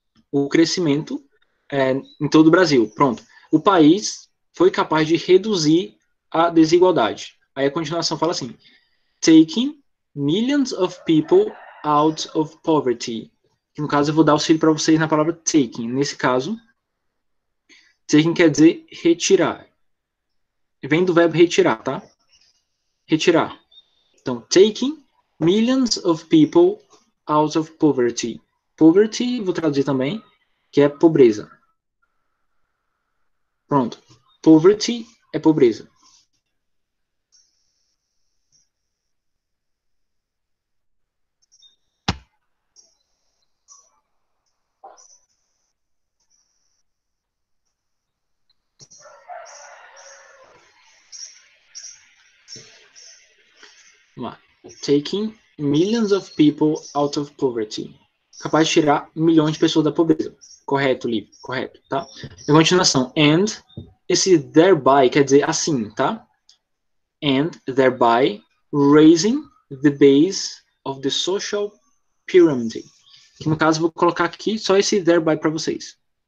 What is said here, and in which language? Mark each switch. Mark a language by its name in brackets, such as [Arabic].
[Portuguese] O crescimento em todo o Brasil. Pronto. O país foi capaz de reduzir a desigualdade. Aí a continuação fala assim: [English] taking millions of people out of poverty. [Portuguese] No caso, eu vou dar auxílio para vocês na palavra taking. Nesse caso, taking quer dizer retirar. Vem do verbo retirar, tá? Retirar. [English] Então, taking millions of people out of poverty. [Portuguese] Poverty, vou traduzir também, que é pobreza. Pronto. Poverty é pobreza. Vamos lá. [English] Taking millions of people out of poverty. [Portuguese] Capaz de tirar milhões de pessoas da pobreza. Correto, Liv, correto, tá? A continuação, and, esse thereby quer dizer assim, tá? [English] And thereby raising the base of the social pyramid. [Portuguese] Que no caso vou colocar aqui só esse thereby para vocês.